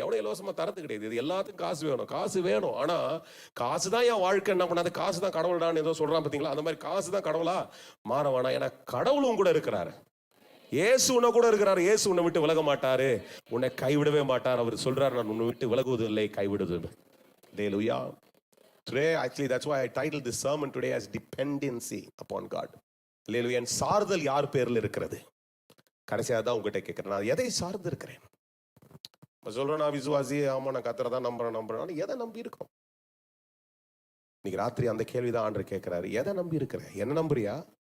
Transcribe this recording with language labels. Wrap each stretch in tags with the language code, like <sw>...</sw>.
<ta>எவனோ இலவசமா தரது கிடையாது. இது எல்லாத்துக்கும் காசு வேணும். ஆனா காசு தான் என் வாழ்க்கை. என்ன பண்ணாது? காசு தான் கடவுள்டான்னு ஏதோ சொல்றான் பார்த்தீங்களா? அந்த மாதிரி காசு தான் கடவுளா மாற வேணாம். ஏன்னா கடவுளும் கூட இருக்கிறாரு. இயேசு உன்னை கூட இருக்கிறாரு. இயேசு உன்னை விட்டு விலக மாட்டாரு, உன்னை கைவிடவே மாட்டார். அவர் சொல்றாரு, நான் உன்னை விட்டு விலகுவது இல்லை, கைவிடுவது.</ta> <en>Hallelujah. Today actually that's why I titled this sermon today as dependency upon God. Hallelujah.</en> <ta>And சார்தல் யார் பேர்ல இருக்கிறது? கடைசியாக தான் உங்ககிட்ட கேட்கிறேன், நான் எதை சார்ந்து இருக்கிறேன்? சொல்றேன் நான் விசுவாசி, ஆமா நான் கர்த்தரை தான் நம்புறேன். எதை நம்பி இருக்கோம்? இன்னைக்கு ராத்திரி அந்த கேள்விதான் ஆண்டவர் கேட்கிறாரு. எதை நம்பி இருக்கிற? என்ன நம்புறியா?</ta>